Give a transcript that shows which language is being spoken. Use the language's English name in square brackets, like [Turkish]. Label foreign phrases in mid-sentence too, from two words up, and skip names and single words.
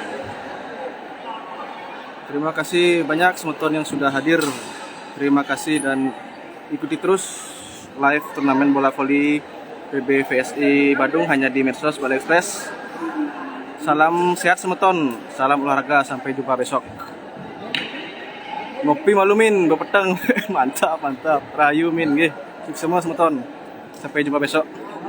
[Indonesian] Terima kasih banyak semeton yang sudah hadir. Terima kasih dan ikuti terus live turnamen bola voli PB VSI Badung hanya di Medsos Bali Express. Salam sehat semeton, salam olahraga, sampai jumpa besok. [Balinese] Ngopi malumin, bepeteng. Mantap, mantap. Rayu min nggih. [Indonesian] Semua semeton. Sampai jumpa besok.